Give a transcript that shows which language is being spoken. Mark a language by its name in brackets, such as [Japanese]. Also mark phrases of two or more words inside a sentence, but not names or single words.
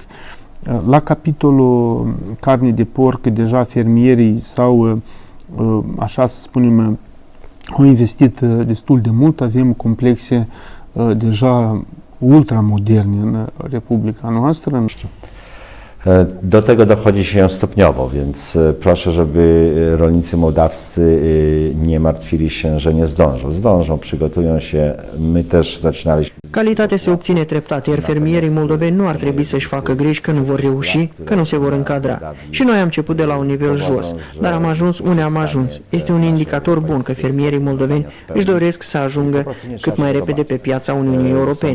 [Romanian] La capitolul carne de porc, deja fermierii sau, așa să spunem, au investit destul de mult. Avem complexe deja ultramoderne în Republica noastră. [Polish] Do tego dochodzi się stopniowo, więc proszę, żeby rolnicy mołdawscy nie martwili się, że nie zdążą. Zdążą, przygotują się. My też zaczynaliśmy. [Romanian] Calitatea se obține treptat, iar fermierii moldoveni nu ar trebui să-și facă griji că nu vor reuși, că nu se vor încadra. Și noi am început de la un nivel jos, dar am ajuns unde am ajuns. Este un indicator bun că fermierii moldoveni își doresc să ajungă cât mai repede pe piața Uniunii Europene.